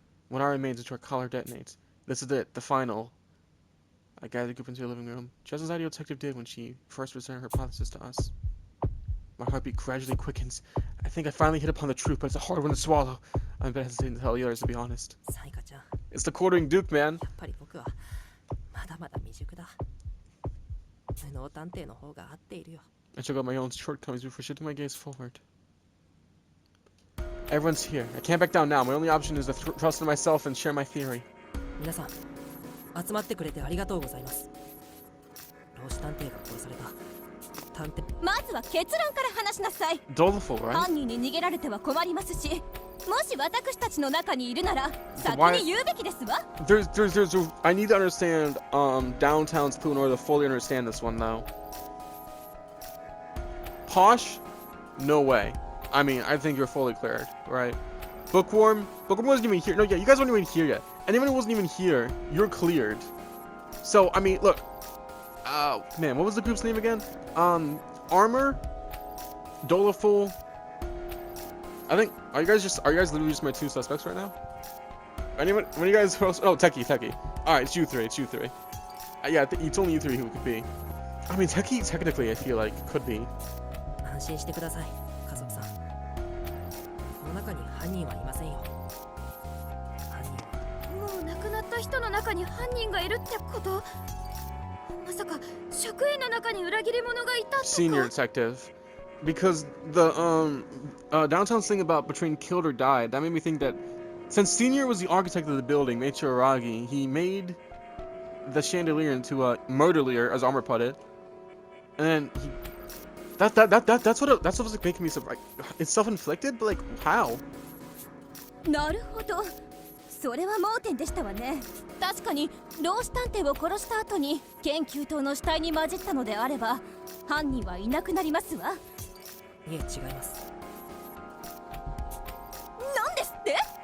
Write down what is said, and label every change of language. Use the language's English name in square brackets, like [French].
[English] When our remains into our collar detonates. This is it, the final. I gathered the group into your living room, just as our detective did when she first presented her hypothesis to us. My heartbeat gradually quickens. I think I finally hit upon the truth, but it's a hard one to swallow. I'm a bit hesitant to tell the others, to be honest. [Japanese] サイカちゃん、や [English] It's the quartering duke, man. [Japanese] っぱり僕はまだまだ未熟だ。無能探偵の方が合っているよ。 [English] I check out my own shortcomings before shifting my gaze forward. Everyone's here. I can't back down now. My only option is to trust in myself and share my theory. [Japanese] 皆さん、集まってくれてありがとうございます。老子探偵が殺された。探偵。まずは結論から話しなさい。 [English] Doleful, right? [Japanese] 犯人に逃げられては困りますし、もし私たちの中にいるなら先 [English] why- [Japanese] に言うべきですわ。 [English] I need to understand Downtown's clue in order to fully understand this one though. Posh? No way. I mean, I think you're fully cleared, right? Bookworm wasn't even here. No, yeah, you guys weren't even here yet. And even if it wasn't even here, you're cleared. So, I mean, look. Man, what was the group's name again? Armor, Doleful. I think, are you guys literally just my two suspects right now? Anyone, when you guys, oh, Techie. Alright, it's you three. Yeah, it's only you three who it could be. I mean, Techie, technically, I feel like, could be. [Japanese] 安心してください、家族さん。この中に犯人はいませんよ。犯人はもう亡くなった人の中に犯人がいるってこと？まさか職員の中に裏切り者がいたとか？ [English] Senior detective. Because the Downtown's thing about between killed or died, that made me think that since Senior was the architect of the building, Meicho Aragi, he made the chandelier into a murderlier, as Armor put it. And then he that's what was like making me so like it's self-inflicted, but like how? [Japanese] なるほど。それは盲点でしたわね。確かに老子探偵を殺した後に研究棟の死体に混じったのであれば犯人はいなくなりますわ。いえ、違います。なんですって？